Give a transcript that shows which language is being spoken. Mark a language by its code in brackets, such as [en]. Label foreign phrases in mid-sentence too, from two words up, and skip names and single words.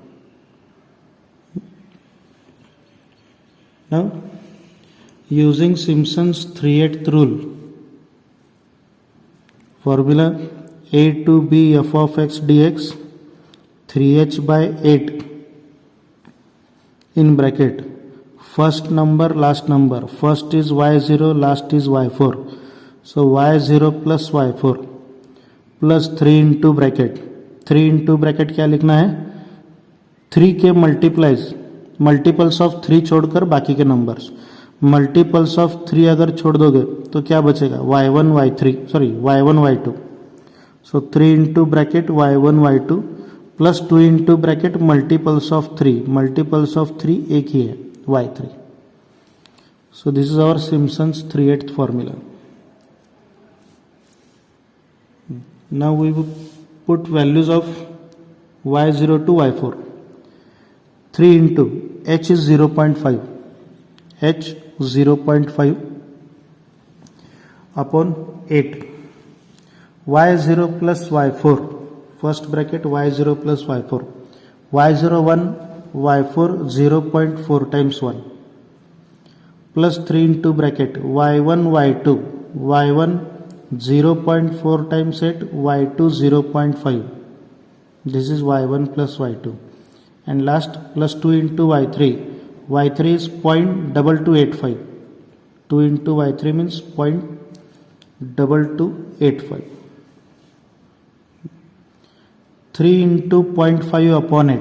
[en] Now, using Simpson's 3/8 rule, formula a to b f of x dx 3h by 8 in bracket first number last number, first is y0, last is y4. So y0 plus y4 plus 3 into bracket, 3 into bracket [hi] क्या लिखना है? 3 के [en] multiples of 3 [hi] छोड़कर बाकी के नंबर्स, [en] multiples of 3 [hi] अगर छोड़ दोगे तो क्या बचेगा? [en] y1 y2. सो 3 into bracket y1 y2 plus 2 into bracket multiples of 3. Multiples of 3 [hi] एक ही है, [en] y3. So this is our Simpson's 3/8 formula. Now we will put values of y0 to y4. 3 into h is 0.5. h 0.5 upon 8. y0 plus y4. First bracket y0 plus y4. y0 1, y4 0.4 times 1. Plus 3 into bracket y1 y2. y1 0.4 times 8, y2 0.5. This is y1 plus y2. And last plus 2 into y3. y3 is 0.2285. 2 into y3 means 0.2285. 3 into 0.5 upon 8.